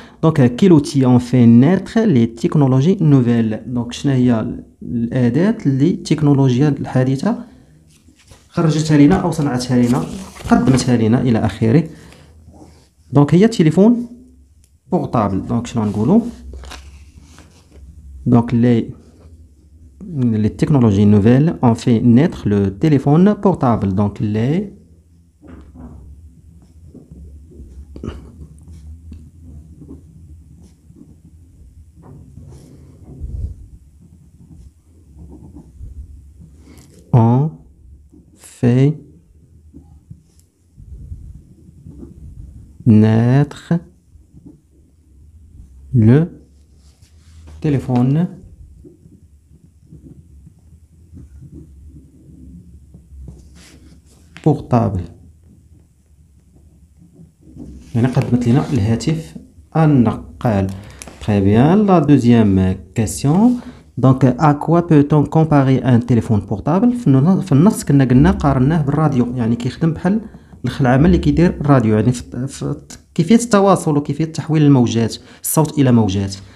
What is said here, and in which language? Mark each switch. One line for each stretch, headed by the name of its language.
French: Donc, quel outil ont fait naître les technologies nouvelles?
Arabic: Donc, شنو هي الأداة اللي التكنولوجيا الحديثة خرجتها لنا أو صنعتها لنا قدمتها لنا إلى آخره. دونك هي التليفون بورطابل. دونك شنو نقولوا؟
French: دونك les technologies nouvelles ont fait naître le téléphone portable. Donc, ont fait naître le téléphone portable.
Arabic: يعني قدمت لنا الهاتف النقال.
French: Très bien. La deuxième question. Donc, à quoi peut-on comparer un téléphone portable؟
Arabic: في النص كنا قلنا قارناه بالراديو يعني كيخدم بحال العمل اللي كيدير الراديو يعني في كيفية التواصل وكيفية تحويل الموجات الصوت إلى موجات.